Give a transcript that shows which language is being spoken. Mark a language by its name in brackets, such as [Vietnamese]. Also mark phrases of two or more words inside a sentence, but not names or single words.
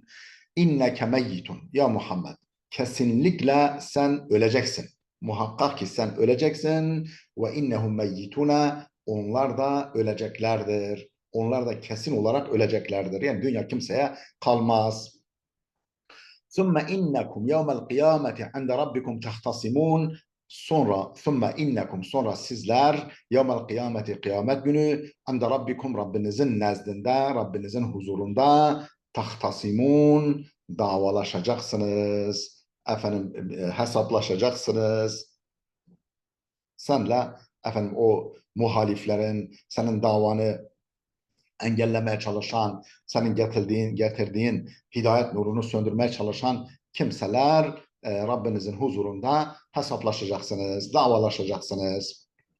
[Arabic] إنك ميت. [Turkish] Ya Muhammed, kesinlikle sen öleceksin. Muhakkak ki sen öleceksin. [Arabic] وإنهم ميتون. [Turkish] Onlar da öleceklerdir. Onlar da kesin olarak öleceklerdir. Yani dünya kimseye kalmaz. [Arabic] ثُمَّ اِنَّكُمْ يَوْمَ الْقِيَامَةِ عِنْدَ رَبِّكُمْ تَخْتَصِمُونَ. [Turkish] Sonra sizler [Arabic] يوم القيامة [Turkish] kıyamet günü [Arabic] عند ربكم [Turkish] Rabbinizin nezdinde, Rabbinizin huzurunda tahtasimun davalaşacaksınız. Efendim hesaplaşacaksınız. Senle efendim o muhaliflerin senin davanı engellemeye çalışan, senin getirdiğin hidayet nurunu söndürmeye çalışan kimseler Rabbinizin huzurunda hesaplaşacaksınız, davalaşacaksınız.